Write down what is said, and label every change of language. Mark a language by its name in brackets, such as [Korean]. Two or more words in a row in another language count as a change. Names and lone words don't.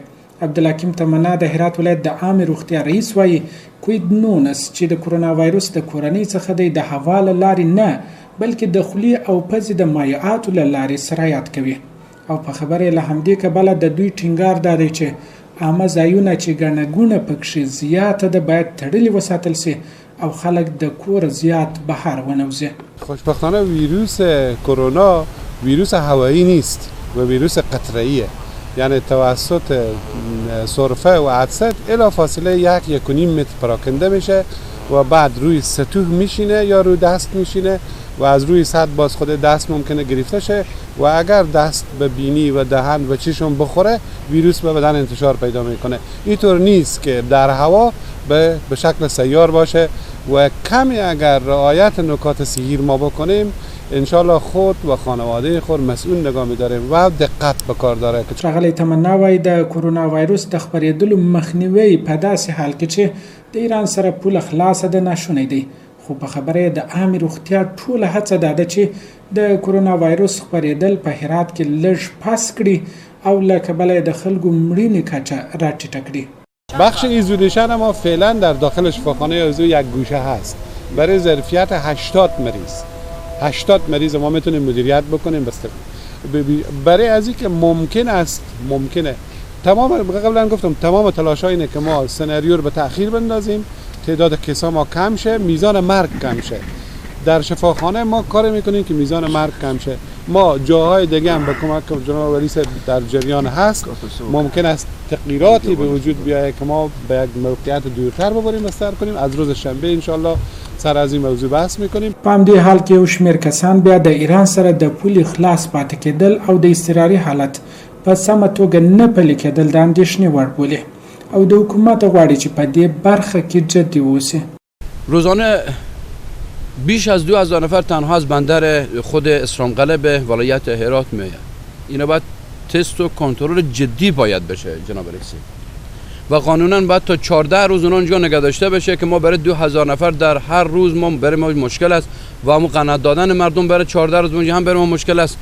[Pashto] عبدالحکیم تمنا د هرات ولایت د عامې روغتیا رئیس وایي کووید-19 چې د کرونا وایروس د کورنۍ څخه دی د هوا له لارې نه بلکې د خولې او پزې د مایعاتو له لارې سرایت کوي، او په خبره له همدې کبله د دوی ټینګار دا دی چې عامه ځایونه چې ګڼه ګوڼه پکښې زیاته ده باید تړلې وساتل سي او خلک د کور زیات بهر ونوزي. [Persian] خوشبختانه ویروس کرونا ویروس هوایی نیست و ویروس قطره‌ایه، یعنی توسط سرفه و عدسه الی فاصله 1-1.5 متر پراکنده میشه و بعد روی سطوح میشینه یا روی دست میشینه و از روی سطح باز خود دست ممکنه گرفته شه و اگر دست به بینی و دهن و چشم بخوره ویروس به بدن انتشار پیدا میکنه. اینطور نیست که در هوا به شکل سیار باشه و کمی اگر رعایت نکات صحیح ما بکنیم انشالله خود و خانواده خود مسئول نگاه می‌داریم و دقت به کار داره. [Pashto] ښاغلی تمنا وایي د کرونا وایروس د خپرېدلو مخنیوی په داسې حال کې چې د ایران سره پوله خلاصه ده ناشونی دی، خو په خبره د عامې روغتیا ټوله هڅه دا ده چې د کرونا وایروس خپرېدل په هرات کې لږ پس کړي او له کبله د خلکو مړینې کچه راټیټه کړي. [Persian] بخش ایزولیشن ما فعلا در داخل شفاخانه آرزو یک گوشه هست برای ظرفیت 80 مریض. 80 مریض ما میتونیم مدیریت بکنیم برای از اینکه ممکنه تمام قبلا گفتم تمام تلاش‌ها اینه که ما سناریو رو به تأخیر بندازیم، تعداد کیسا ما کم شه، میزان مرگ کم شه. در شفاخانه ما کار میکنیم که میزان مرگ کم شه. ما جاهای دیگه هم به کمک جناب رئیس در جریان هست، ممکن است تغییراتی به وجود بیاید که ما به یک موقعیت دورتر ببریم بستر کنیم. از روز شنبه انشالله سر از این موضوع بحث میکنیم. [Pashto] په همدې حال کې یو شمېر کسان بیا د ایران سره د پولې خلاص پاتې کېدل او د اضطراري حالت په سمه توګه نه پلي کېدل د اندېښنې وړ بولي او د حکومت غواړي چې په دې برخه کې جدي واوسي. [Persian] روزانه بیش از 2000 نفر تنها از بندر خود اسلامقلعه به ولایت هرات میآید. اینا باید تست و کنترل جدی باید بشه جناب رئیس و قانونا باید تا 14 روز اونجا نگه داشته بشه که ما برای 2000 نفر در هر روز ما برای ما مشکل است و هم قناعت دادن مردم برای 14 روز اونجا هم برای ما مشکل است.